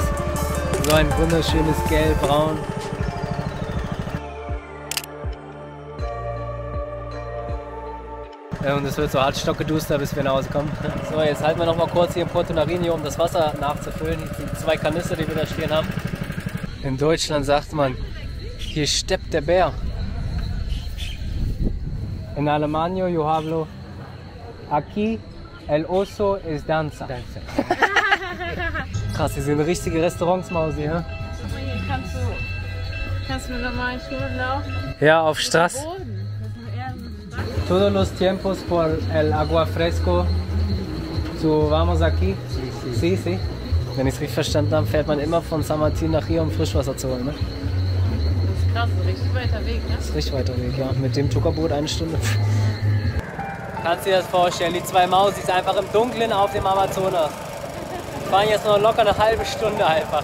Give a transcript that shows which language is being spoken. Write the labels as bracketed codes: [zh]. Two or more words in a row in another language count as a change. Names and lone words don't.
[de] So ein wunderschönes Gelb-Braun. Und es wird so hart stockgeduster, bis wir nach Hause kommen. So, jetzt halten wir noch mal kurz hier in Porto Nariño, um das Wasser nachzufüllen. Die 2 Kanister, die wir da stehen haben. In Deutschland sagt man, hier steppt der Bär. [es] In Alemania, yo hablo, aquí el oso es danza. [de] Krass, hier sind richtige Restaurants, Mausi, ja? Hier kannst du mit normalen Schuhen laufen. Ja, auf Straße. [es] Todos los tiempos por el agua fresco. So, vamos aquí. Sí, sí. [de] Wenn ich es richtig verstanden habe, fährt man immer von San Martín nach hier, um Frischwasser zu holen, ne? Das ist krass, richtig weiter Weg, ne? Das ist richtig weiter Weg, ja. Mit dem Tuckerboot 1 Stunde. Kannst du dir das vorstellen? Die 2 Mausis einfach im Dunkeln auf dem Amazonas. Wir fahren jetzt noch locker eine halbe Stunde einfach.